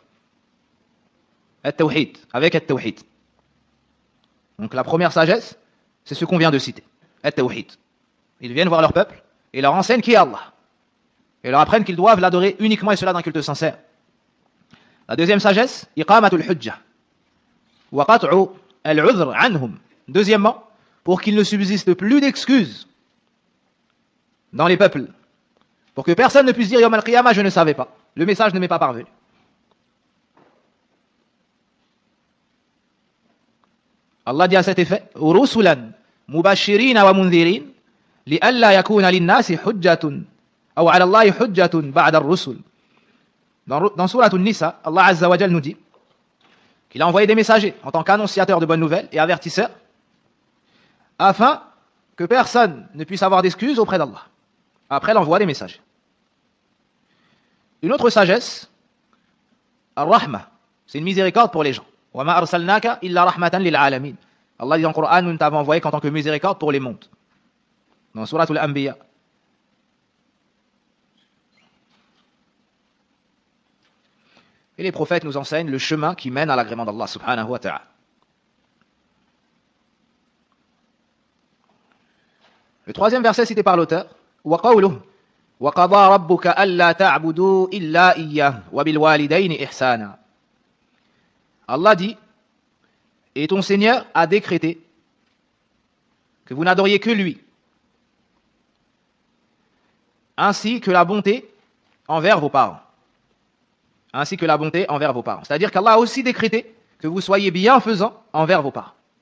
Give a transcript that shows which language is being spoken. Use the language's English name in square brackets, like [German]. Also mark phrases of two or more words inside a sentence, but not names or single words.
[French] At-tawhid, avec at-tawhid. Donc la première sagesse, c'est ce qu'on vient de citer, at-tawhid. Ils viennent voir leur peuple et leur enseignent qui est Allah. Et leur apprennent qu'ils doivent l'adorer uniquement et cela d'un culte sincère. La deuxième sagesse, [Arabic] إقامة الحجة وقطع العذر عنهم. [French] Deuxièmement, pour qu'il ne subsiste plus d'excuses dans les peuples, pour que personne ne puisse dire [Arabic] يوم القيامة [French] je ne savais pas, le message ne m'est pas parvenu. [Arabic] Allah [French] dit à cet effet [Arabic] رسلا مبشرين ومنذرين لئلا يكون للناس حجة أو على الله حجة بعد الرسل. [French] Dans sourate An-Nisa, Allah [Arabic] عز وجل [French] nous dit qu'il a envoyé des messagers en tant qu'annonciateurs de bonnes nouvelles et avertisseurs afin que personne ne puisse avoir d'excuses auprès d'Allah après l'envoi des messagers. Une autre sagesse, ar-rahma, c'est une miséricorde pour les gens. [Arabic] وَمَا أَرْسَلْنَاكَ إِلَّا رَحْمَةً لِلْعَالَمِينَ. [French] Allah dit dans le Coran, nous ne t'avons envoyé qu'en tant que miséricorde pour les mondes. dans Surat Al-Anbiya. Et les prophètes nous enseignent le chemin qui mène à l'agrément d'Allah [Arabic] سبحانه وتعالى. [French] Le troisième verset cité par l'auteur, [Arabic] وَقَوْلُهُ وَقَضَى رَبُّكَ أَلَّا تَعْبُدُوا إِلَّا إِيَّاهُ وَبِالْوَالِدَيْنِ إِحْسَانًا. [French] Allah dit, et ton Seigneur a décrété que vous n'adoriez que lui, ainsi que la bonté envers vos parents. Ainsi que la bonté envers vos parents. C'est-à-dire qu'Allah a aussi décrété que vous soyez bienfaisants envers vos parents.